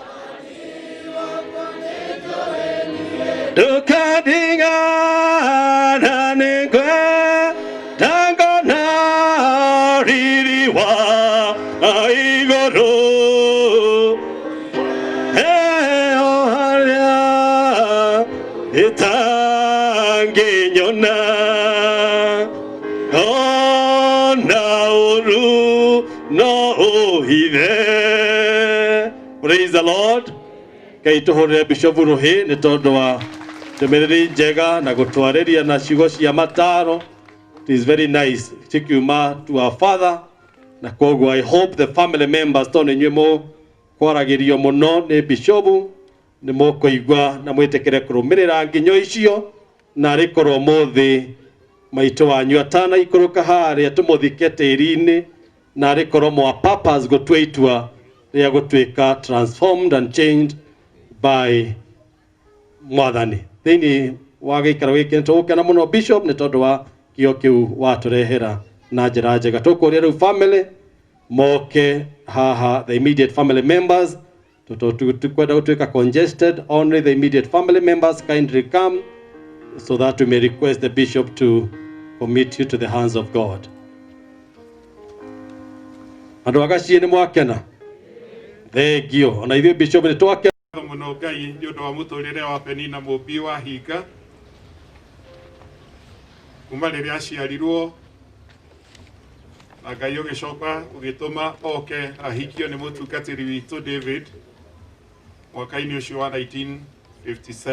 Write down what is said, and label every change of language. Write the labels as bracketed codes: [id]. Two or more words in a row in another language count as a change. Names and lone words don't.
[ki] tukadingana nigwe tangona riri wa igoro haria itanginyona ona uru no uhithe. [en] Praise the Lord. [ki] Ngai tuhorere Bishop Ruhi nĩ tondũ wa ndũmĩrĩri njega na gũtwarĩria na ciugo cia mataro. [en] It is very nice cikiuma to our father, [ki] na koguo [en] I hope the family members [ki] tondũ inyuĩ mũkwaragĩrio mũno nĩ Bishop nĩ mũkũigua na mwĩtĩkĩre kũrũmĩrĩra nginyo icio, na rĩkorwo mũthĩ maitũ wanyu atanaikũrũka harĩa tũmũthike tĩri-inĩ, na rĩkorwo mwa purpose gũtua itua rĩa gũtuĩka [en] transformed and changed by [ki] Mwathani. Thĩinĩ wa gĩikaro gĩkĩ nĩtũgũkena mũno Bishop nĩ tondũ wa kĩo kĩu watũrehera na njĩra njega. Tũkũria rĩu family moke haha, [en] the immediate family members, [ki] tukwenda gũtuĩka congested. [en] Only the immediate family members kindly come so that we may request the Bishop to commit you to the hands of God. [ki] Andũ agaciĩ nĩ mwakena? Thengio. Ona ithuĩ Bishop nĩ twakena mũno Ngai nĩ ũndũ wa mũtũrĩre wa Penina mũmbi wa hinga kuma rĩrĩa aciarirwo, na Ngai ũgĩcoka ũgĩtũma oke ahikio nĩ mũtungatĩri witũ David mwaka-inĩ ũcio wa 1957.